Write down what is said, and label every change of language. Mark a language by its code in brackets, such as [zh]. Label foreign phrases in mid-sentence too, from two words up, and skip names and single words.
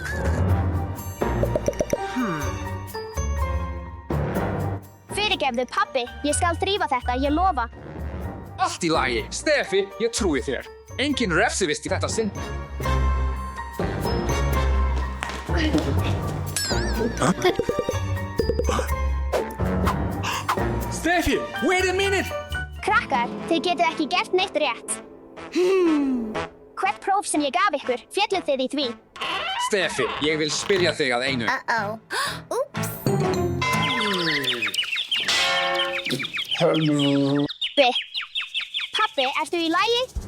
[is] Fyrirgefðu pabbi, ég skal drífa þetta, ég lofa. Allt í lagi. Steffi, ég trúi þér. Engin refsivist í þetta sinn. Steffi, [en] wait a minute! [is] Krakkar, þið getið ekki gert neitt rétt. Hvert próf sem ég gaf ykkur, félluð þið í því? Steffi, ég vil spyrja þig að einu. Oops. Pabbi, ertu í lagi?